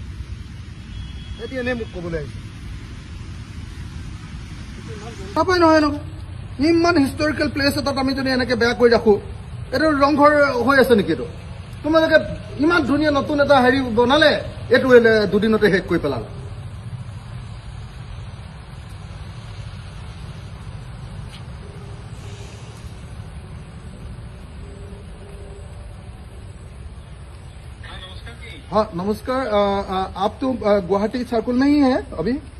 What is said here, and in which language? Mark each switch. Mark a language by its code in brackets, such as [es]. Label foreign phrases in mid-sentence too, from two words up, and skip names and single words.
[as] এতিয়া এনেই মোক ক'বলৈ আহিছে নাপায় নহয় নহয়। ইমান [en] historical place [as] এটাত আমি যদি এনেকে বেয়া কৰি ৰাখো, এইটো ৰংঘৰ হৈ আছে নেকি? এইটো তোমালোকে ইমান ধুনীয়া নতুন এটা হেৰি বনালে, এইটো দুদিনতে শেষ কৰি পেলালে। [hi] हाँ नमस्कार, आप तो गुवाहाटी सर्कल में ही है अभी?